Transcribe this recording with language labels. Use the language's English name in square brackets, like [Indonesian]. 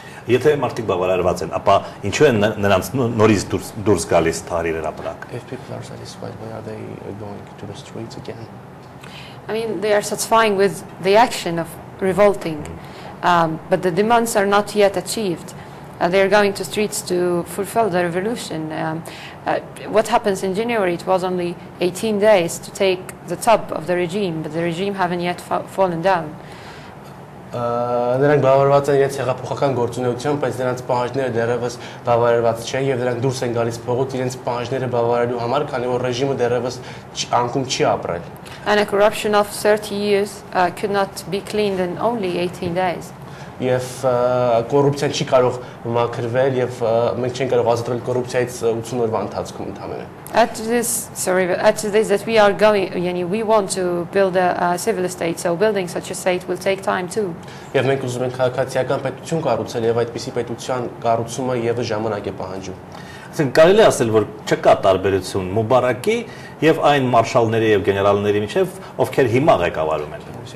[Armenian] Եթե մարդիկ բավարարված են, ապա ինչու են նրանց նորից դուրս գալիս թարիրեր ապրակ։ [English] If people are satisfied, why are they going to the streets again? I mean, they are satisfying with the action of revolting, but the demands are not yet achieved. They are going to streets to fulfill the revolution. What happens in January, it was only 18 days to take the top of the regime, but the regime haven't yet fallen down. [Armenian] Նրանք բավարարված են իրենց հեղափոխական գործունեությամբ, բայց նրանց պահանջները դեռևս բավարարված չեն եւ նրանք դուրս են գալիս փողոց իրենց պահանջները բավարարելու համար, քանի որ ռեժիմը դեռևս անկում չի ապրել։ [English] And a corruption of 30 years could not be cleaned in only 18 days. [Armenian] Եվ կոռուպցիան չի կարող մաքրվել եւ մենք չենք կարող ազատվել կոռուպցիայից 80 օրվա ընթացքում ընդհանրապես։ [English] At this that we are going, we want to build a civil state, so building such a state will take time too. [Armenian] Եվ մենք ուզում ենք քաղաքացիական պետություն կառուցել եւ այդպիսի պետության կառուցումը եւս ժամանակ է պահանջում։ Այսինքն կարելի է ասել, որ չկա տարբերություն Մուբարակի եւ այն մարշալների եւ գեներալների միջեւ, ովքեր հիմա ղեկավարում են։